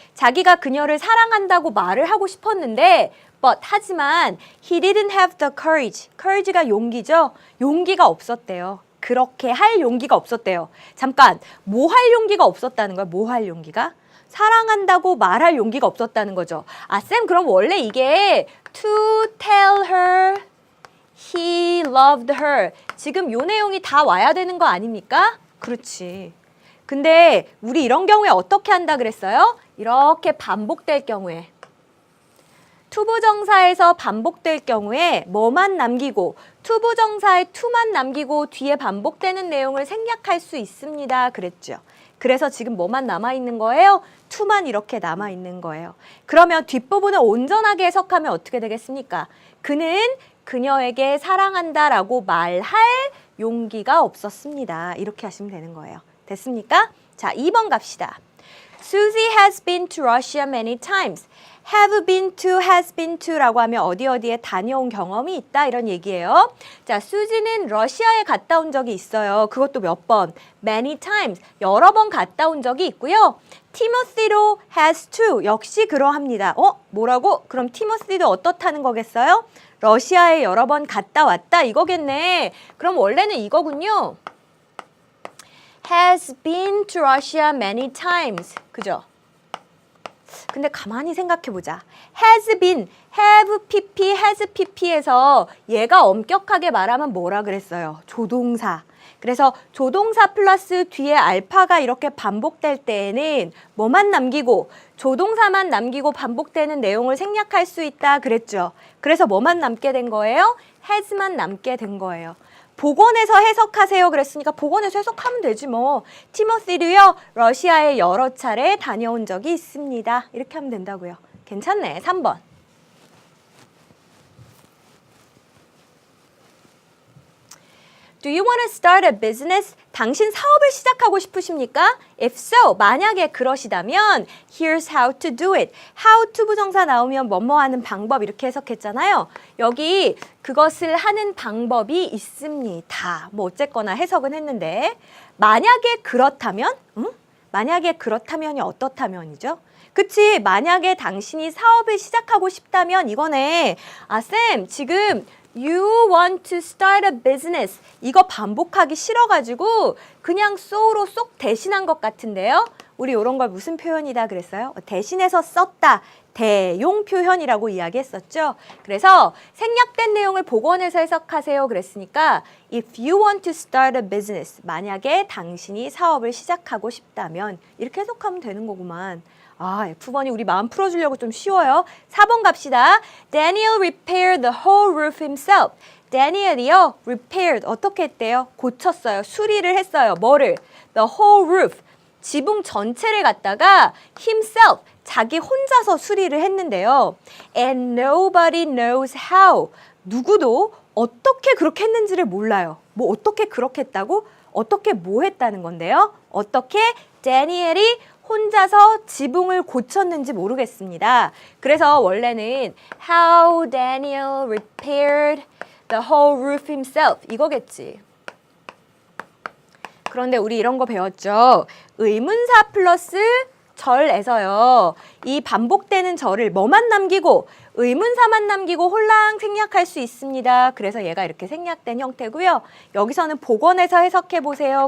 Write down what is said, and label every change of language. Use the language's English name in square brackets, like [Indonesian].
[Korean] 자기가 그녀를 사랑한다고 말을 하고 싶었는데 [English] but [Korean] 하지만 [English] he didn't have the courage. [Korean] courage가 용기죠. 용기가 없었대요. 그렇게 할 용기가 없었대요. 잠깐, 뭐 할 용기가 없었다는 거야? 뭐 할 용기가? 사랑한다고 말할 용기가 없었다는 거죠. 아, 쌤, 그럼 원래 이게 [English] to tell her he loved her. [Korean] 지금 요 내용이 다 와야 되는 거 아닙니까? 그렇지. 근데 우리 이런 경우에 어떻게 한다 그랬어요? 이렇게 반복될 경우에. 투부정사에서 반복될 경우에 뭐만 남기고 투부정사에 to만 남기고 뒤에 반복되는 내용을 생략할 수 있습니다. 그랬죠. 그래서 지금 뭐만 남아있는 거예요? to만 이렇게 남아있는 거예요. 그러면 뒷부분을 온전하게 해석하면 어떻게 되겠습니까? 그는 그녀에게 사랑한다라고 말할 용기가 없었습니다. 이렇게 하시면 되는 거예요. 됐습니까? 자, 2번 갑시다. [English] Susie has been to Russia many times. [Korean] have been to, has been to라고 하면 어디에 다녀온 경험이 있다 이런 얘기예요. 자, 수지는 러시아에 갔다 온 적이 있어요. 그것도 몇 번? [English] many times. [Korean] 여러 번 갔다 온 적이 있고요. 티모시도 has to. 역시 그러합니다. 뭐라고? 그럼 티모시도 어떻다는 거겠어요? 러시아에 여러 번 갔다 왔다 이거겠네. 그럼 원래는 이거군요. [English] has been to Russia many times. [Korean] 그죠? 근데 가만히 생각해보자. [English] has been, have pp, has pp [Korean] 에서 얘가 엄격하게 말하면 뭐라 그랬어요? 조동사. 그래서 조동사 플러스 뒤에 알파가 이렇게 반복될 때에는 뭐만 남기고 조동사만 남기고 반복되는 내용을 생략할 수 있다 그랬죠. 그래서 뭐만 남게 된 거예요? has만 남게 된 거예요. 복원해서 해석하세요 그랬으니까 복원해서 해석하면 되지 뭐. 티모시도요 러시아에 여러 차례 다녀온 적이 있습니다. 이렇게 하면 된다고요. 괜찮네. 3번. [English] Do you want to start a business? [Korean] 당신 사업을 시작하고 싶으십니까? [English] If so, [Korean] 만약에 그러시다면 [English] here's how to do it. [Korean] how to 부정사 나오면 뭐뭐 하는 방법 이렇게 해석했잖아요. 여기 그것을 하는 방법이 있습니다. 뭐 어쨌거나 해석은 했는데 만약에 그렇다면? 만약에 그렇다면이 어떻다면이죠? 그치? 만약에 당신이 사업을 시작하고 싶다면 이거네. 아, 쌤, 지금 [English] You want to start a business. [Korean] 이거 반복하기 싫어가지고 그냥 so로 쏙 대신한 것 같은데요. 우리 이런 걸 무슨 표현이다 그랬어요? 대신해서 썼다. 대용 표현이라고 이야기했었죠. 그래서 생략된 내용을 복원해서 해석하세요 그랬으니까 [English] If you want to start a business. [Korean] 만약에 당신이 사업을 시작하고 싶다면 이렇게 해석하면 되는 거구만. 아, F번이 우리 마음 풀어주려고 좀 쉬워요. 4번 갑시다. [English] Daniel repaired the whole roof himself. [Korean] Daniel이요, repaired, 어떻게 했대요? 고쳤어요. 수리를 했어요. 뭐를? [English] The whole roof. [Korean] 지붕 전체를 갖다가 himself, 자기 혼자서 수리를 했는데요. [English] And nobody knows how. [Korean] 누구도 어떻게 그렇게 했는지를 몰라요. 뭐 어떻게 그렇게 했다고? 어떻게 뭐 했다는 건데요? 어떻게 다니엘이 혼자서 지붕을 고쳤는지 모르겠습니다. 그래서 원래는 [English] How Daniel repaired the whole roof himself [Korean] 이거겠지. 그런데 우리 이런 거 배웠죠. 의문사 플러스 절에서요. 이 반복되는 절을 뭐만 남기고 의문사만 남기고 홀랑 생략할 수 있습니다. 그래서 얘가 이렇게 생략된 형태고요. 여기서는 복원해서 해석해 보세요.